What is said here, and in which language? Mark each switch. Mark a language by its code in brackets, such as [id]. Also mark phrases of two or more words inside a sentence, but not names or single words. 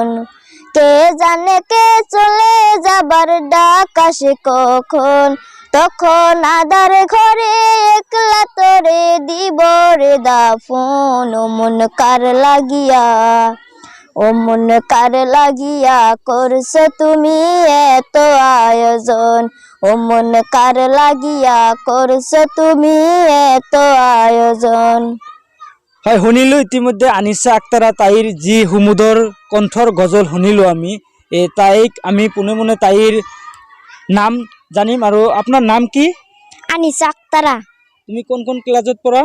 [bn] কে জানে কে চলে যাবার ডাক আসে কখন, তখন আদার ঘরে একলা তোরে দিব রে দাফন। ও মন কার লাগিয়া, ও মন কার লাগিয়া করছো তুমি এত আয়োজন, ও মন কার লাগিয়া করছো তুমি এত আয়োজন। [as] হয় শুনিলো ইতিমধ্যে আনিছা আক্তাৰা তাইৰ যি সুমধুৰ কণ্ঠৰ গজল শুনিলো আমি। তাইক আমি পোনে পোনে তাইৰ নাম জানিম। আৰু আপোনাৰ নাম কি? আনিছা আক্তাৰা। তুমি কোন ক্লাছত পঢ়া?